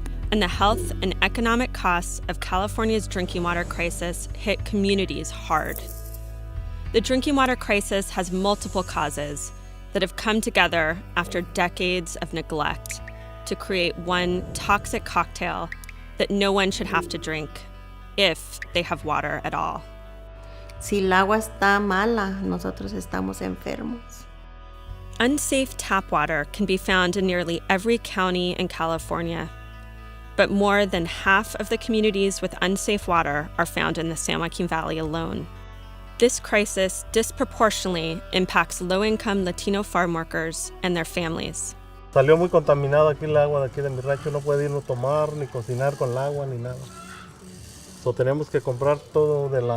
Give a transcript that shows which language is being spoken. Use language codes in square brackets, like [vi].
[en] And the health and economic costs of California's drinking water crisis hit communities hard. The drinking water crisis has multiple causes that have come together after decades of neglect to create one toxic cocktail that no one should have to drink if they have water at all. [es] Si el agua está mala, nosotros estamos enfermos. [en] Unsafe tap water can be found in nearly every county in California. But more than half of the communities with unsafe water are found in the San Joaquin Valley alone. This crisis disproportionately impacts low-income Latino farm workers and their families. [es] Salió muy contaminado aquí el agua de aquí de mi rancho, no puede irnos a tomar ni cocinar con el agua ni nada. So tenemos que comprar todo